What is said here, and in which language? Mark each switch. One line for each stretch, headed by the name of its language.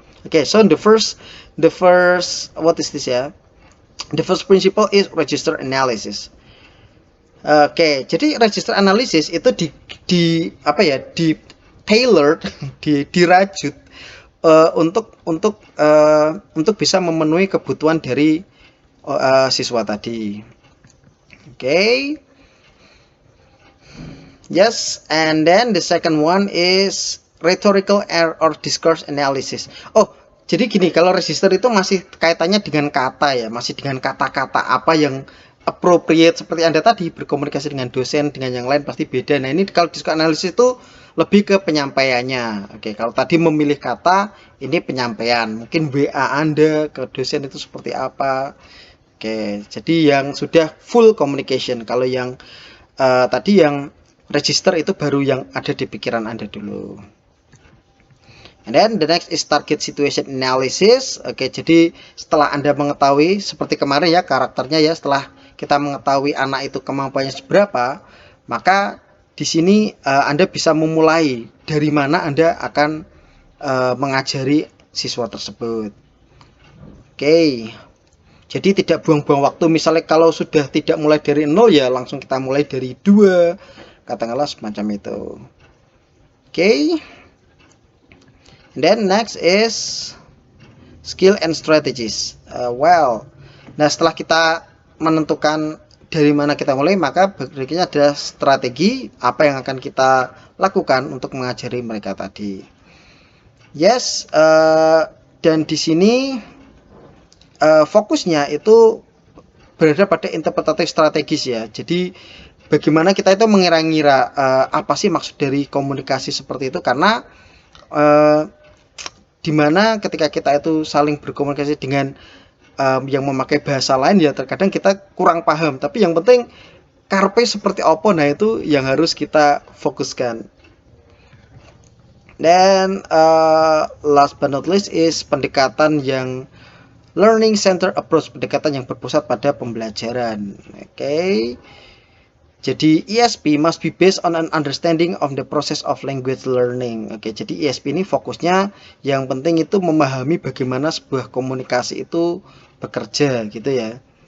English: Okay, so the first what is this ya? The first principle is register analysis.
Indonesian: Oke, jadi register analysis itu di tailored, dirajut untuk bisa memenuhi kebutuhan dari siswa tadi. Oke.
English: Yes, and then the second one is rhetorical or discourse analysis.
Indonesian: Oh, jadi gini, kalau register itu masih kaitannya dengan kata ya, masih dengan kata-kata apa yang appropriate, seperti Anda tadi berkomunikasi dengan dosen, dengan yang lain pasti beda. Nah, ini kalau discourse analysis itu lebih ke penyampaiannya. Oke, kalau tadi memilih kata, ini penyampaian. Mungkin WA Anda ke dosen itu seperti apa. Oke, jadi yang sudah full communication. Kalau yang tadi yang register itu baru yang ada di pikiran Anda dulu.
English: And then the next is target situation analysis.
Indonesian: Oke, jadi setelah Anda mengetahui seperti kemarin ya karakternya ya, setelah kita mengetahui anak itu kemampuannya seberapa, maka di sini Anda bisa memulai dari mana Anda akan mengajari siswa tersebut. Oke. Jadi tidak buang-buang waktu. Misalnya kalau sudah tidak mulai dari 0 ya langsung kita mulai dari 2. Katakanlah semacam itu. Okay.
English: And then next is skill and strategies.
Indonesian: Nah setelah kita menentukan dari mana kita mulai, maka berikutnya ada strategi apa yang akan kita lakukan untuk mengajari mereka tadi. Yes, dan di sini fokusnya itu berada pada interpretatif strategis ya. Jadi bagaimana kita itu mengira-ngira apa sih maksud dari komunikasi seperti itu, karena dimana ketika kita itu saling berkomunikasi dengan yang memakai bahasa lain ya terkadang kita kurang paham, tapi yang penting karpe seperti apa, nah itu yang harus kita fokuskan. Dan
English: last but not least is
Indonesian: pendekatan yang learning center approach, pendekatan yang berpusat pada pembelajaran. Oke. Jadi
English: ESP must be based on an understanding of the process of language learning.
Indonesian: Oke, jadi ESP ini fokusnya yang penting itu memahami bagaimana sebuah komunikasi itu bekerja gitu ya.